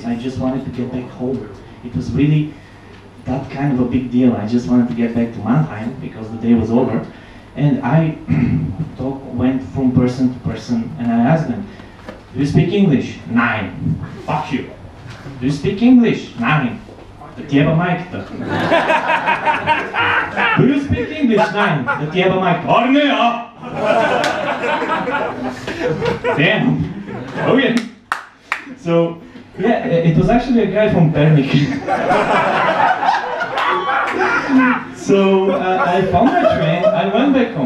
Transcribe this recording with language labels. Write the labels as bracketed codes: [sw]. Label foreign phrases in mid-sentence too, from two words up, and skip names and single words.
[en] I just wanted to get back home. It was really that kind of a big deal. I just wanted to get back to Mannheim because the day was over. And I went from person to person and I asked them, do you speak English? Nein. Fuck you. Do you speak English? Nein. [bg] Да ти еба майката. [en] Do you speak English? Nein. [bg] Да ти еба майката. [en] Horny, Damn. Okay. So, yeah, it was actually a guy from Pernik. So, I found my train, I went back home.